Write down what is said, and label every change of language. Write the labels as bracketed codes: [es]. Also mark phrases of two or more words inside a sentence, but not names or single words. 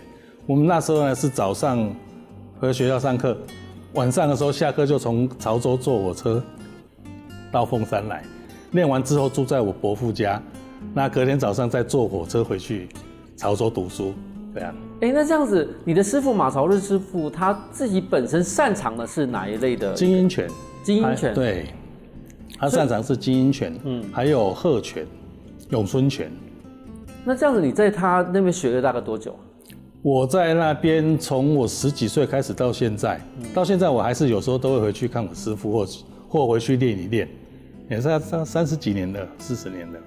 [zh] 我們那時候呢是早上回學校上課，晚上的時候下課就從潮州坐火車到鳳山來，練完之後住在我伯父家，那隔天早上再坐火車回去潮州讀書，這樣。那這樣子，你的師傅馬朝日師傅他自己本身擅長的是哪一類的？精英拳。精英拳。對，他擅長是精英拳，還有鶴拳、詠春拳。那這樣子，你在他那邊學了大概多久？我在那边从我10几岁开始到现在，我还是有时候都会回去看我师傅，或回去练一练，也是30几年了，40年了。